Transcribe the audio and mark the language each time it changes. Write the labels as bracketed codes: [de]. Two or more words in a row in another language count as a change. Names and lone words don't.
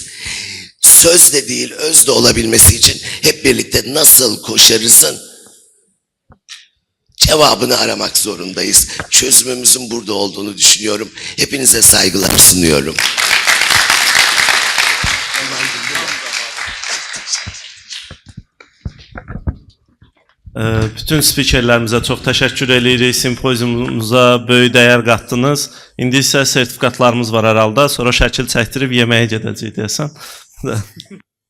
[tr] Söz de değil, öz de olabilmesi için hep birlikte nasıl koşarızın cevabını aramak zorundayız. Çözümümüzün burada olduğunu düşünüyorum. Hepinize saygılar sunuyorum. [az] Bütün spikerlərimizə çox təşəkkür edirik. Simpoziumumuza böyük dəyər qatdınız. İndi isə sertifikatlarımız var hər halda. Sonra şəkil çəkdirib yeməyə gedəcəyik deyəsən.